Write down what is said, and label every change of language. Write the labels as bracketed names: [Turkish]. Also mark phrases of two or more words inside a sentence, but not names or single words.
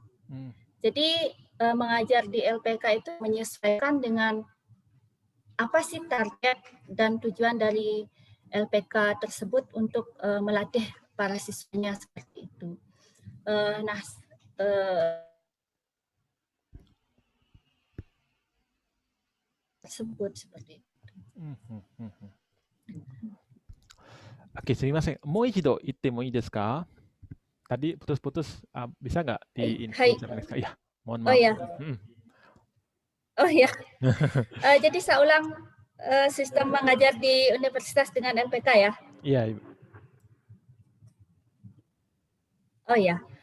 [Indonesian] Jadi mengajar di LPK itu menyesuaikan dengan apa sih target dan tujuan dari LPK tersebut untuk melatih para siswanya seperti itu. Tersebut seperti itu. Oke, [Japanese] sumimasen. もう一度言ってもいいですか? [Indonesian] Tadi putus-putus, bisa nggak Hai. Iya, mohon Oh maaf. ya. Oh ya. Jadi saya ulang sistem mengajar di universitas dengan LPK ya. Iya, Ibu. Oh ya.